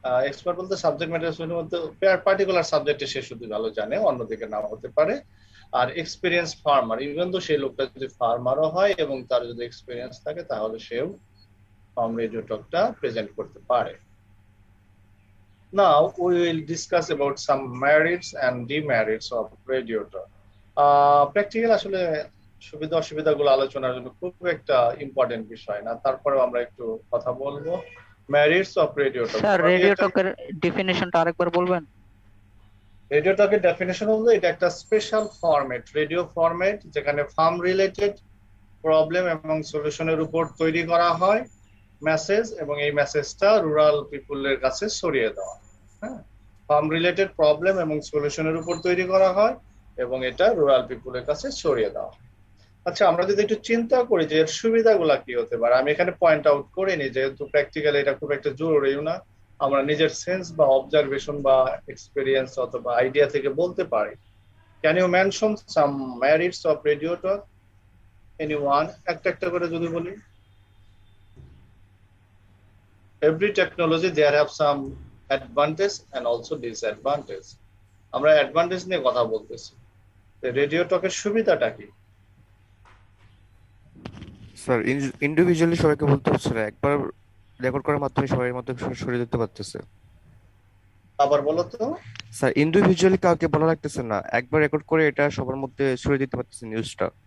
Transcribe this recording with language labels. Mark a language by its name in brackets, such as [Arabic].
[Bangla] Expert বলতে subject matter মধ্যে particular সাবজেক্টে সে শুধু ভালো জানে, অন্যদিকে নাও হতে পারে। আর এক্সপিরিয়েন্স ফার্মার, ইভেন তো সেই লোকটা যদি ফার্মারও হয় এবং তার যদি এক্সপিরিয়েন্স থাকে, তাহলে সেও ফার্ম রেডিও টকটা প্রেজেন্ট করতে পারে। [English] Now we will discuss about some merits and demerits of radio talk. [Bangla] Practical আসলে সুবিধা অসুবিধাগুলো আলোচনার জন্য খুব একটা ইম্পর্টেন্ট বিষয় না, তারপরেও আমরা একটু কথা বলবো। [English] Merits of radio talk. [Bangla] Sir radio টকের ডেফিনেশনটা আরেকবার বলবেন? রেডিও টকের ডেফিনেশন হলো এটা একটা স্পেশাল ফরম্যাট, রেডিও ফরম্যাট, যেখানে ফার্ম রিলেটেড প্রবলেম এবং সলিউশনের উপর তৈরি করা হয় মেসেজ, এবং এই মেসেজটা রুরাল পিপুলের কাছে ছড়িয়ে দেওয়া। হ্যাঁ, ফার্ম রিলেটেড প্রবলেম এবং সলিউশনের উপর তৈরি করা হয় এবং এটা রুরাল পিপুলের কাছে ছড়িয়ে দেওয়া। আচ্ছা, আমরা যদি একটু চিন্তা করি যে এর সুবিধাগুলা কি হতে পারে, আমি এখানে পয়েন্ট আউট করিনি, যেহেতু প্র্যাকটিক্যালি এটা খুব একটা জরুরিও না, আমরা নিজের সেন্স বা অবজারভেশন বা এক্সপেরিয়েন্স অথবা আইডিয়া থেকে বলতে পারি। [English] Can you mention some merits of radio talk? [Bangla] Anyone, একটা একটা করে যদি বলি। [English] Every technology there have some advantage and also disadvantage. [Bangla] আমরা অ্যাডভান্টেজ নিয়ে কথা বলতেছি, রেডিও টকের সুবিধাটা কি? স্যার ইন্ডিভিজুয়ালি সবাইকে বলতে হচ্ছে না, একবার রেকর্ড করার মাধ্যমে সবাই মধ্যে সরিয়ে দিতে পারতেছে। আবার বলো তো। স্যার ইন্ডিভিজুয়ালি কাউকে বলা লাগতেছে না, একবার রেকর্ড করে এটা সবার মধ্যে ছড়িয়ে দিতে পারতেছে, নিউজটা